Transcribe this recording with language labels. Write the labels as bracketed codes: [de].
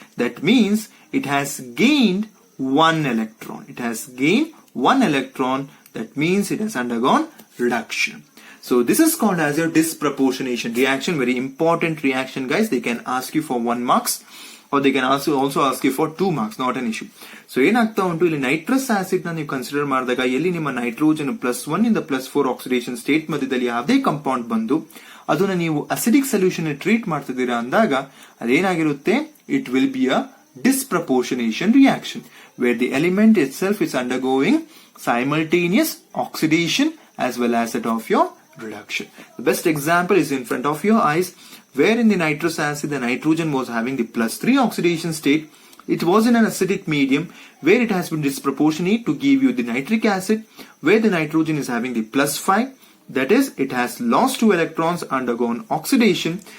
[en] That means it has gained 1 electron. It has gained 1 electron. That means it has undergone reduction. So this is called as your disproportionation reaction. Very important reaction, guys. They can ask you for 1 marks. Or they can also ask you for 2 marks, not an issue. [kn] So ಏನಾಗ್ತಾ ಉಂಟು ಇಲ್ಲಿ nitrous acid ನ ನೀವು consider ಮಾಡಿದಾಗ ಎಲ್ಲಿ ನಿಮ್ಮ nitrogen +1 ಇಂದ +4 oxidation state ಮಧ್ಯದಲ್ಲಿ ಯಾವುದೇ ಕಂಪೌಂಡ್ ಬಂದು ಅದನ್ನ ನೀವು ಅಸಿಡಿಕ್ ಸೊಲ್ಯೂಷನ್ ಟ್ರೀಟ್ ಮಾಡ್ತಿದ್ದೀರಾ ಅಂದಾಗ ಅದೇನಾಗಿರುತ್ತೆ, [en] It will be a disproportionation reaction where the element itself is undergoing simultaneous oxidation as well as that of your reduction. The best example is in front of your eyes, where in the nitrous acid the nitrogen was having the +3 oxidation state. It was in an acidic medium where it has been disproportionate to give you the nitric acid, where the nitrogen is having the +5. That is, it has lost 2 electrons, undergone oxidation.